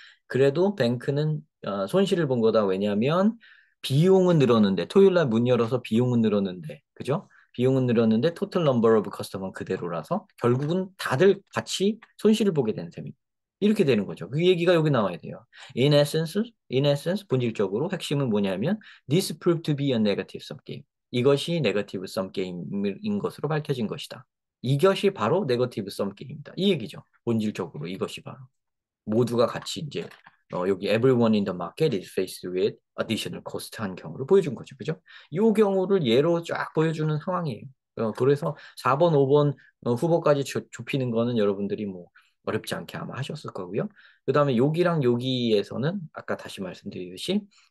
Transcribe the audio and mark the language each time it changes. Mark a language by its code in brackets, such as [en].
[ko] 그래도 뱅크는 손실을 본 거다. 왜냐하면 비용은 늘었는데 토요일 날 문 열어서 비용은 늘었는데 그죠? 비용은 늘었는데 토탈 넘버 오브 커스터머는 그대로라서 결국은 다들 같이 손실을 보게 되는 셈입니다. 이렇게 되는 거죠. 그 얘기가 여기 나와야 돼요. [en] in essence, [ko] 본질적으로 핵심은 뭐냐면 [en] this proved to be a negative sum game. [ko] 이것이 네거티브 썸 게임인 것으로 밝혀진 것이다. 이것이 바로 네거티브 썸 게임이다. 이 얘기죠. 본질적으로 이것이 바로 모두가 같이 이제 여기 [en] everyone in the market is faced with additional cost [ko] 한 경우를 보여준 거죠. 그죠? 이 경우를 예로 쫙 보여주는 상황이에요. 그래서 4번, 5번 후보까지 좁히는 거는 여러분들이 뭐 어렵지 않게 아마 하셨을 거고요. 그 다음에 여기랑 여기에서는 아까 다시 말씀드리듯이